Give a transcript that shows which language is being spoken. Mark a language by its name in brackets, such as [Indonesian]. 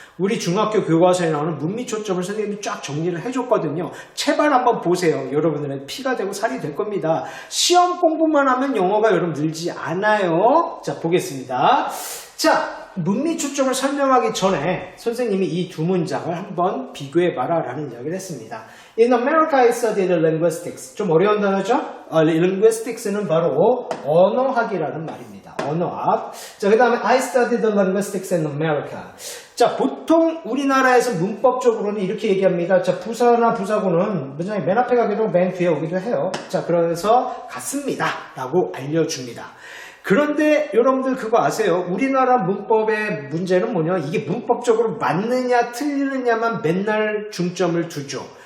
[Korean] 우리 중학교 교과서에 나오는 문미 초점을 선생님이 쫙 정리를 해줬거든요. 제발 한번 보세요. 여러분들은 피가 되고 살이 될 겁니다. 시험 공부만 하면 영어가 여러분 늘지 않아요. 자, 보겠습니다. 자, 문미 초점을 설명하기 전에 선생님이 이 두 문장을 한번 비교해봐라 라는 이야기를 했습니다. [English] In America I studied linguistics. [Korean] 좀 어려운 단어죠? linguistics는 바로 언어학이라는 말입니다. 언어학. 자, 그 다음에 [English] I studied linguistics in America. [Korean] 자, 보통 우리나라에서 문법적으로는 이렇게 얘기합니다. 자, 부사나 부사구는 문장이 맨 앞에 가기도 맨 뒤에 오기도 해요. 자, 그래서 같습니다 라고 알려줍니다. 그런데 여러분들 그거 아세요? 우리나라 문법의 문제는 뭐냐? 이게 문법적으로 맞느냐 틀리느냐만 맨날 중점을 두죠.